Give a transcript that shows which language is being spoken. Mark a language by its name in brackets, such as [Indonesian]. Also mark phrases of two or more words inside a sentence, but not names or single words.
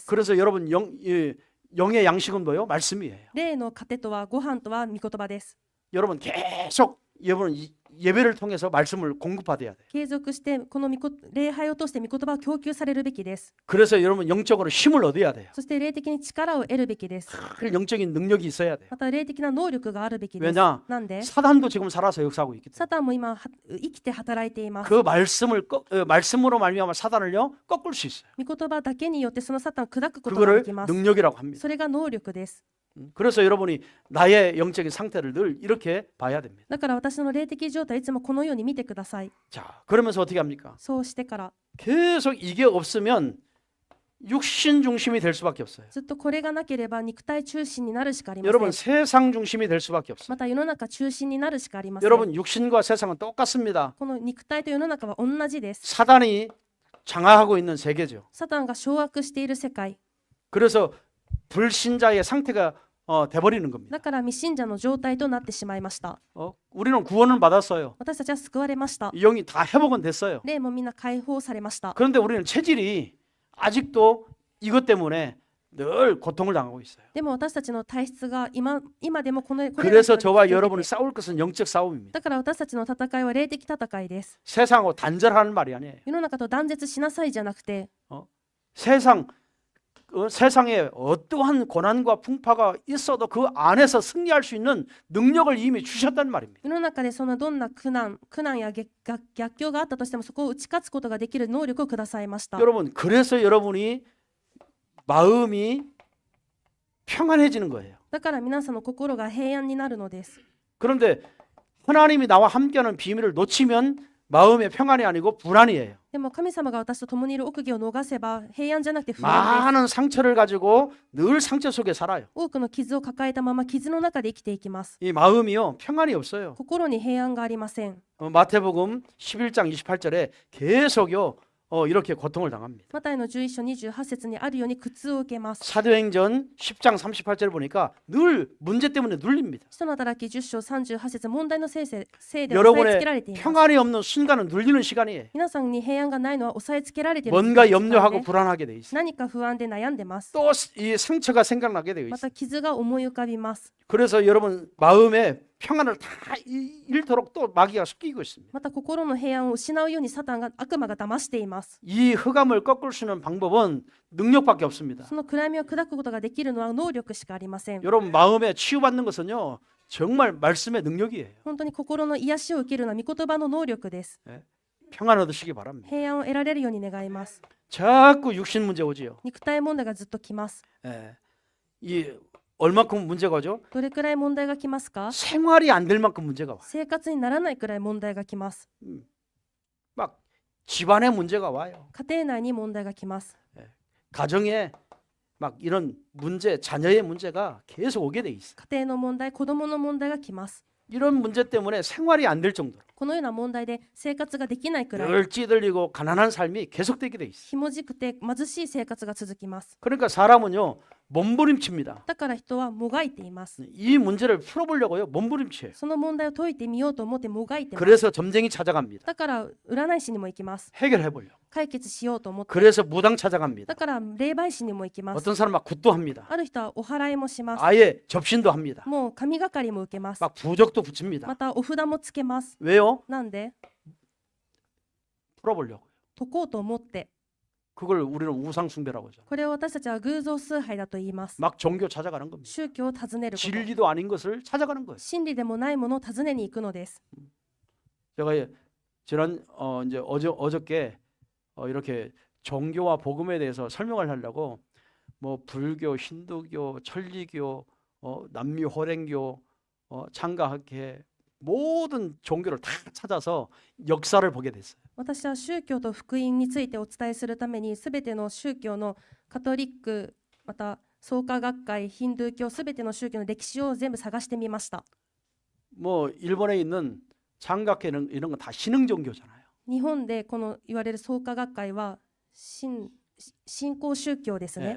[Korean] 그래서 여러분 영의 양식은 뭐예요? 말씀이에요. [Japanese] 霊の糧とはご飯とは御言葉です。 [Korean] 여러분 계속 여러분 예배를 통해서 말씀을 공급받아야 돼요. [Japanese] 継続してこの礼拝を通して御言葉を供給されるべきです。 [Korean] 그래서 여러분 영적으로 힘을 얻어야 돼요. [Japanese] そして霊的に力を得るべきです。 [Korean] 그 영적인 능력이 있어야 돼요. [Japanese] また霊的な能力があるべきです。 [Korean] 왜냐? [Japanese] なんで [Korean] 사단도 지금 살아서 역사하고 있기 때문에 [Japanese] サタンも今生きて働いています。 [Korean] 그 말씀으로 말미암아 사단을요 꺾을 수 있어요. [Japanese] 御言葉だけによってそのサタンを砕くことが [Korean] 그거를 [Japanese] できます。 [Korean] 능력이라고 합니다. [Japanese] それが能力です。 [Korean] 그래서 여러분이 나의 영적인 상태를 늘 이렇게 봐야 됩니다. [Japanese] だから私の霊的状態いつもこのように見てください。 [Korean] 자, 그러면서 어떻게 합니까? [Japanese] そうしてから [Korean] 계속 이게 없으면 육신 중심이 될 수밖에 없어요. [Japanese] ずっとこれがなければ肉体中心になるしかありませ [Korean] 여러분 [Japanese] ん。 [Korean] 세상 중심이 될 수밖에 없어요. [Japanese] また世の中中心になるしかありません。 [Korean] 여러분 육신과 세상은 똑같습니다. [Japanese] この肉体と世の中は同じです。 [Korean] 사단이 장악하고 있는 세계죠. [Japanese] サタンが掌握している世界。 [Korean] 그래서 불신자의 상태가 돼버리는 겁니다. [Japanese] だから未信者の状態となってしまいました。 [Korean] 우리는 구원을 받았어요. [Japanese] 私たちは救われました。 [Korean] 영이 다 회복은 됐어요. [Japanese] 霊もみんな解放されました。 [Korean] 그런데 우리는 체질이 아직도 이것 때문에 늘 고통을 당하고 있어요. [Japanese] でも私たちの体質が今でもこれ [Korean] 그래서 [Japanese] が [Korean] 저와 여러분이 싸울 것은 영적 싸움입니다. [Japanese] だから私たちの戦いは霊的戦いです。 [Korean] 세상하고 단절하는 말이 아니에요. [Japanese] 世の中と断絶しなさいじゃなくて、 [Korean] 세상에 어떠한 고난과 풍파가 있어도 그 안에서 승리할 수 있는 능력을 이미 주셨단 말입니다. [Japanese] 世の中でそのどんな苦難や逆境があったとしてもそこを打ち勝つことができる能力をくださいました。 [Korean] 여러분, 그래서 여러분이 마음이 평안해지는 거예요. [Japanese] だから皆さんの心が平安になるのです。 [Korean] 그런데 하나님이 나와 함께하는 비밀을 놓치면 마음의 평안이 아니고 불안이에요. [Japanese] でも神様が私と共にいる奥義を逃せば平安じゃなくて不安です。 [Korean] 많은 상처를 가지고 늘 상처 속에 살아요. [Japanese] 多くの傷を抱えたまま傷の中で生きていきます。 [Korean] 이 마음이요 평안이 없어요. [Japanese] 心に平安がありません。 [Korean] 마태복음 11장 28절에 계속요 이렇게 고통을 당합니다. [Japanese] マタイの11章28節にあるように苦痛を受けます。 [Korean] 사도행전 10장 38절을 보니까 늘 문제 때문에 눌립니다. [Japanese] 使徒の働き10章38節問題のせいで押さえつけられています。 [Korean] 평안이 없는 순간은 눌리는 시간이에요. [Japanese] 皆さんに平安がないのは押さえつけられている [Korean] 뭔가 염려하고 불안하게 돼 있어요. [Japanese] 何か不安で悩んでます。 [Korean] 또 이 상처가 생각나게 되어 [Japanese] ま [Korean] 있어요. [Japanese] た傷が思い浮かびます。 [Korean] 그래서 여러분 마음에 평안을 다 잃도록 또 마귀가 속이고 있습니다. [Japanese] また心の平安を失うようにサタンが悪魔が騙しています。 [Korean] 이 흑암을 꺾을 수 있는 방법은 능력밖에 없습니다. [Japanese] その暗闇を砕くことができるのは能力しかありません。 [Korean] 여러분 마음에 치유받는 것은요 정말 말씀의 능력이에요. [Japanese] 本当に心の癒しを受けるのは御言葉の能力です。 [Korean] 평안 얻으시기 바랍니다. [Japanese] 平安を得られるように願います。 [Korean] 자꾸 육신 문제 오지요. [Japanese] 肉体問題がずっと来ます。 [Korean] 이 얼마큼 문제가 오죠? [Japanese] どれくらい問題が来ますか？ [Korean] 생활이 안 될 만큼 문제가 와요. [Japanese] 生活にならないくらい問題が来ます。 [Korean] 막 집안에 문제가 와요. [Japanese] 家庭内に問題が来ます。 [Korean] 가정에 막 이런 문제, 자녀의 문제가 계속 오게 돼 있어요. [Japanese] 家庭の問題、子供の問題が来ます。 [Korean] 이런 문제 때문에 생활이 안 될 정도로 [Japanese] このような問題で生活ができないくらい [Korean] 늘 찌들리고 가난한 삶이 계속되게 돼 있어요. [Japanese] ひもじくて貧しい生活が続きます。 [Korean] 그러니까 사람은요 몸부림칩니다. [Japanese] だから人はもがいています。 [Korean] 이 문제를 풀어보려고요 몸부림쳐요. [Japanese] その問題を解いてみようと思ってもがいてます。 [Korean] 그래서 점쟁이 찾아갑니다. [Japanese] だから占い師にも行きます。 [Korean] 해결해보려고. [Japanese] 解決しようと思って。 [Korean] 그래서 무당 찾아갑니다. [Japanese] だから霊媒師にも行きます。 [Korean] 어떤 사람 막 굿도 합니다. [Japanese] ある人はお祓いもします。 [Korean] 아예 접신도 합니다. [Japanese] もう神がかりも受けます。 [Korean] 막 부적도 붙입니다. [Japanese] またお札もつけます。 [Korean] 왜요? [Japanese] なんで [Korean] 풀어보려고. [Japanese] 解こうと思って。 [Korean] 그걸 우리는 우상숭배라고 하죠. [Japanese] これを私たちは偶像崇拝だと言います。 [Korean] 막 종교 찾아가는 겁니다. [Japanese] 宗教を訪ねること。 [Korean] 진리도 아닌 것을 찾아가는 거예요. [Japanese] 真理でもないものを訪ねに行くのです。 [Korean] 제가 지난 이제 어저께 이렇게 종교와 복음에 대해서 설명을 하려고 뭐 불교, 힌두교, 천리교, 남미호랭교, 창가학회 모든 종교를 다 찾아서 역사를 보게 됐어요. [Japanese] 私は宗教と福音についてお伝えするためにすべての宗教のカトリックまた創価学会ヒンドゥー教すべての宗教の歴史を全部探してみました。 [Korean] 뭐 일본에 있는 창가학회는 이런 건 다 신흥 종교잖아요. [Japanese] 日本でこの言われる創価学会は信仰宗教ですね。